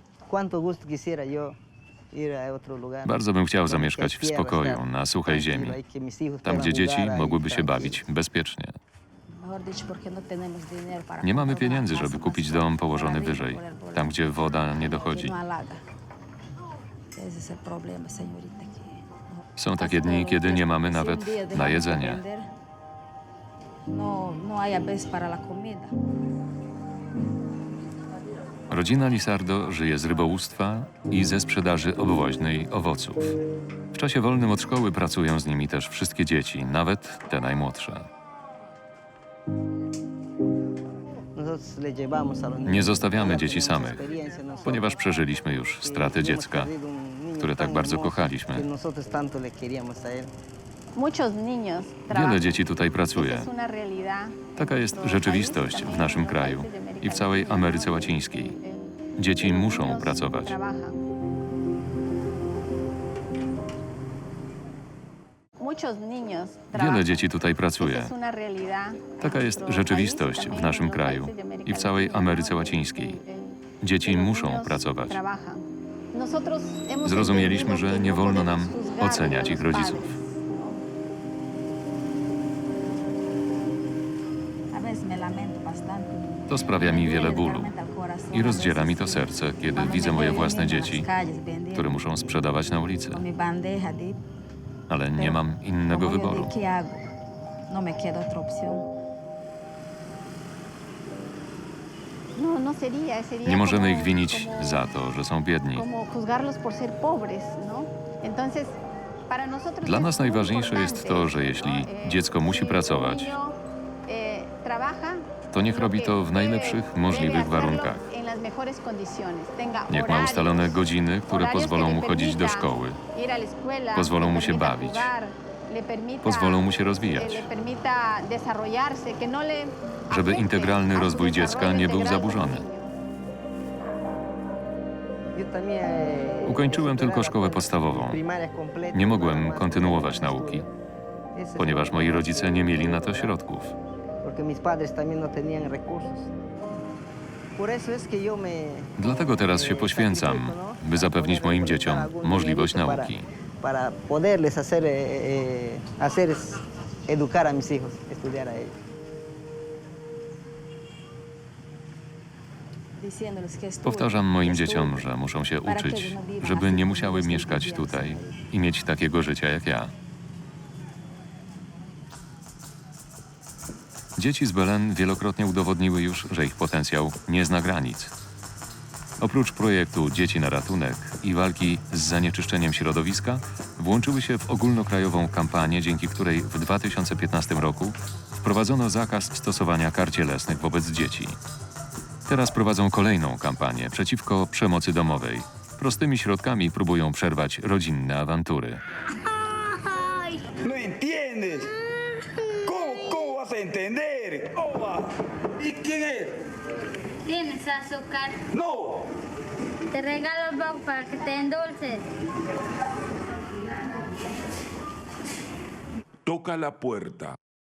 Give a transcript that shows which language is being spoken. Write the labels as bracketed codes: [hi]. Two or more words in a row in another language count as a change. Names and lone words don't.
[pl] Bardzo bym chciał zamieszkać w spokoju, na suchej ziemi, tam gdzie dzieci mogłyby się bawić bezpiecznie. Nie mamy pieniędzy, żeby kupić dom położony wyżej, tam gdzie woda nie dochodzi. Są takie dni, kiedy nie mamy nawet na jedzenie. [es] No hay a veces para la comida. [pl] Rodzina Lisardo żyje z rybołówstwa i ze sprzedaży obwoźnej owoców. W czasie wolnym od szkoły pracują z nimi też wszystkie dzieci, nawet te najmłodsze. Nie zostawiamy dzieci samych, ponieważ przeżyliśmy już stratę dziecka, które tak bardzo kochaliśmy. [es] Muchos niños [pl] Wiele [es] trabajan. [pl] dzieci tutaj pracuje. [es] Es una realidad. [pl] Taka jest rzeczywistość w naszym kraju i w całej Ameryce Łacińskiej. Dzieci muszą pracować. [es] Muchos niños [pl] Wiele [es] trabajan. [pl] dzieci tutaj pracuje. [es] Es una realidad. [pl] Taka jest rzeczywistość w naszym kraju i w całej Ameryce Łacińskiej. Dzieci muszą pracować. [es] Trabajan. Nosotros hemos [pl] Zrozumieliśmy, [es] entendido [pl] że [es] que [pl] nie [es] no [pl] wolno nam [es] podemos juzgar [pl] oceniać [es] a [pl] ich [es] los [pl] rodziców. [es] padres. A veces me lamento bastante. [pl] To sprawia mi wiele bólu [es] Realmente al corazón. [pl] i rozdziera mi to serce, kiedy [es] Cuando [pl] widzę [es] me [pl] moje [es] veo [pl] własne [es] vendiendo en [pl] dzieci, [es] las calles, vendiendo [pl] które muszą sprzedawać na ulicy. [es] con mi bandeja de [pl] Ale nie mam innego [es] como yo [pl] wyboru. [es] de qué hago. No me queda otra opción. No sería [pl] Nie możemy [es] como- [pl] ich winić [es] como- [pl] za to, że są biedni. [es] como juzgarlos por ser pobres, ¿no? Entonces, para nosotros [pl] Dla [es] es [pl] nas [es] muy [pl] najważniejsze jest [es] importante [pl] to, że jeśli [es] ¿no? [pl] dziecko musi [es] si un [pl] pracować, [es] niño, trabaja, [pl] to niech robi to w najlepszych możliwych warunkach. [es] en las mejores condiciones. Tenga [pl] Niech ma ustalone [es] horarios, [pl] godziny, które [es] horarios [pl] pozwolą [es] que [pl] mu [es] le [pl] chodzić do [es] permita [pl] szkoły, [es] ir a la escuela, [pl] pozwolą [es] le [pl] mu się [es] permita [pl] bawić, [es] jugar, le permita, [pl] pozwolą mu się rozwijać, [es] le permita desarrollarse, que no le [pl] żeby [es] afecte [pl] integralny [es] a su [pl] rozwój dziecka [es] desarrollo [pl] nie był [es] integral [pl] zaburzony. [es] como niño. [pl] Ukończyłem tylko szkołę podstawową. Nie mogłem kontynuować nauki, ponieważ moi rodzice nie mieli na to środków. [es] no [pl] Dlatego teraz się poświęcam, by zapewnić moim dzieciom możliwość nauki. [es] para poderles educar a mis hijos, estudiar a ellos. Diciéndoles que estudien, [pl] Powtarzam moim [es] que [pl] dzieciom, [es] estudien, [pl] że muszą się [es] para que [pl] uczyć, [es] ellos no vivan [pl] żeby [es] así [pl] nie [es] como [pl] musiały [es] nosotros [pl] mieszkać [es] vivíamos. [pl] tutaj i mieć takiego życia jak ja. Dzieci z Belen wielokrotnie udowodniły już, że ich potencjał nie zna granic. Oprócz projektu Dzieci na ratunek i walki z zanieczyszczeniem środowiska, włączyły się w ogólnokrajową kampanię, dzięki której w 2015 roku wprowadzono zakaz stosowania kar cielesnych wobec dzieci. Teraz prowadzą kolejną kampanię przeciwko przemocy domowej. Prostymi środkami próbują przerwać rodzinne awantury. [es] No entiendes. ¿Cómo vas a entender? Oba. ¿Y quién es? Tienes azúcar. No. Te regalo el box para que te endulces. Toca la puerta.